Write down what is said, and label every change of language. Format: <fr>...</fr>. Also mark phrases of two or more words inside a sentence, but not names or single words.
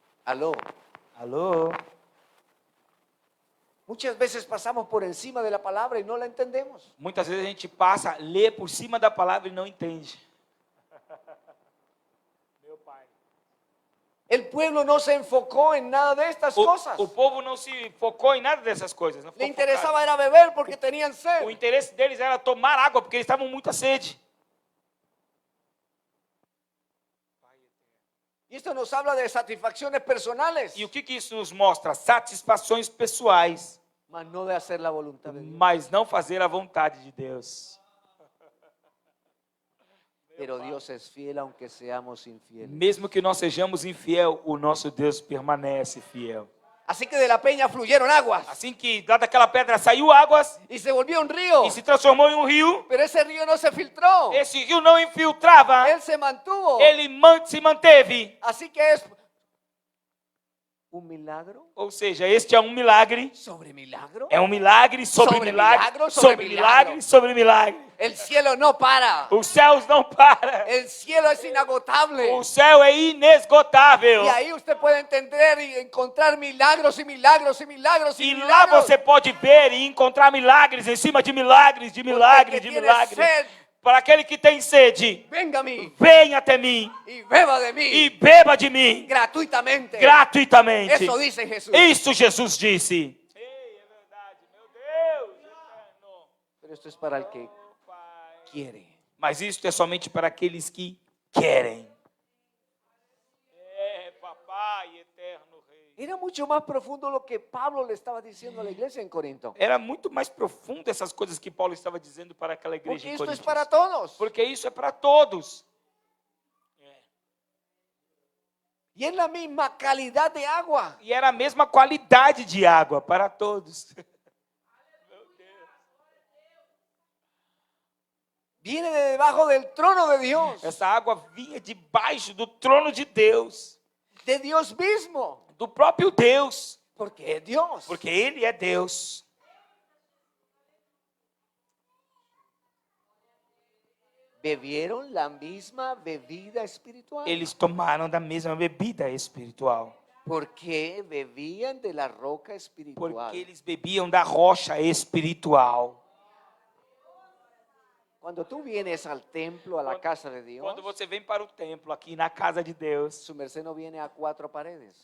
<es>Aló.</es> <pt>Alô?</pt> <es>Muchas veces pasamos por encima de la palabra y no la entendemos.</es> <pt>Muitas vezes a gente passa, lê por cima da palavra e não entende. Meu pai.</pt> <es>El pueblo no se enfocó en nada de estas cosas.</es> <pt>O povo não se focou em nada dessas coisas. Não</pt> <es>Le</es> <pt>ficou</pt> <es>interesaba era beber porque tenían</es> <pt>focado. O</pt> <es>sed.</es> <pt>interesse deles era tomar água, porque eles estavam com muita sede.</pt> <es>Y esto nos habla de satisfacciones personales,</es> <pt>E o que isso nos mostra? Satisfações pessoais,</pt> <es>mas no de hacer la voluntad de Dios.</es> <pt>mas não fazer a vontade de Deus.</pt> <es>Pero Dios es fiel aunque seamos infieles.</es> <pt>Mesmo que nós sejamos infiel, o nosso Deus permanece fiel.</pt> <es>Así que de la peña fluyeron aguas</es> <pt>Assim que lá daquela pedra saiu águas</pt> <es>y se volvió un río.</es> <pt>e se transformou em um rio.</pt> <es>Pero ese río no se filtró.</es> <pt>Esse rio não infiltrava,</pt> <es>Él se mantuvo.</es> <pt>ele se manteve.</pt> <es>Así que es un milagro</es> <pt>Ou seja, este é um milagre.</pt> <es>sobre milagro.</es> <pt>É um milagre sobre Sobre milagre,</pt> <es>milagro, sobre</es> <pt>sobre milagre,</pt> <es>milagro.</es> <pt>sobre milagre.</pt> <es>El cielo no para.</es> <pt>Os céus não param.</pt> <es>El cielo es inagotable.</es> <pt>O céu é inesgotável.</pt> <es>Y ahí usted puede entender y encontrar milagros y milagros y milagros y</es> <pt>E lá</pt> <es>milagros.</es> <pt>você pode ver e encontrar milagres em cima de milagres, de milagres, de</pt> <es>tiene</es> <pt>milagres.</pt> <es>sed,</es> <pt>Para aquele que tem sede,</pt> <es>venga a mí</es> <pt>venha até mim</pt> <es>y beba de mí</es> <pt>e beba de mim</pt> <es>gratuitamente.</es> <pt>gratuitamente.</pt> <es>Eso dice Jesús.</es> <pt>Isso Jesus disse. Ei, é verdade, meu Deus eterno.</pt> <es>Pero esto es para el que quiere.</es> <pt>Mas isto é somente para aqueles que querem. É, papai, eterno rei.</pt> <es>Era mucho más profundo lo que Pablo le estaba diciendo a la iglesia en Corinto.</es> <pt>Era muito mais profundo essas coisas que Paulo estava dizendo para aquela igreja</pt> <es>Porque</es> <pt>em</pt> <es>esto es</es> <pt>Corinto.</pt> <es>para todos.</es> <pt>Porque isso é para todos.</pt> <es>Y es la misma calidad de agua.</es> <pt>E era a mesma qualidade de água para todos.</pt> <es>Viene de debajo del trono de Dios.</es> <pt>Essa água vinha debaixo do trono de Deus,</pt> <es>De Dios mismo.</es> <pt>do próprio Deus,</pt> <es>Porque es Dios.</es> <pt>porque Ele é Deus.</pt> <es>Bebieron la misma bebida espiritual.</es> <pt>Eles tomaram da mesma bebida espiritual,</pt> <es>Porque bebían de la roca espiritual.</es> <pt>porque eles bebiam da rocha espiritual.</pt> <es>Cuando tú vienes al templo, a la casa de Dios,</es> <pt>Quando você vem para o templo, aqui na casa de Deus,</pt> <es>su merced no viene a cuatro paredes.</es>